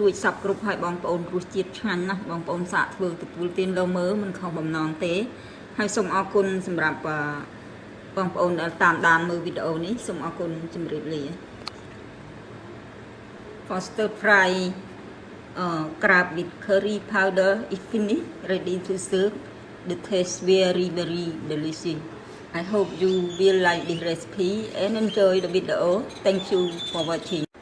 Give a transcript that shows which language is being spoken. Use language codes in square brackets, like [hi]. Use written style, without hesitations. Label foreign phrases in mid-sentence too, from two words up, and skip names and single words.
[km] ចសពគ្រប់ហើយបងប្អូនរសជាតិឆ្ងាញ់ណាស់បងប្អូនសាកធ្វើទទួលទានលើមើលមិនខុសបំណងទេហើយសូមអរគុណសម្រាប់បងប្អូនដែលតាមដានមើលវីដេអូនេះសូមអរគុណជម្រាបលា [en] For stir fry crab with curry powder is finished ready to serve the taste very delicious I hope you will like this recipe and enjoy the video. Thank you for watching.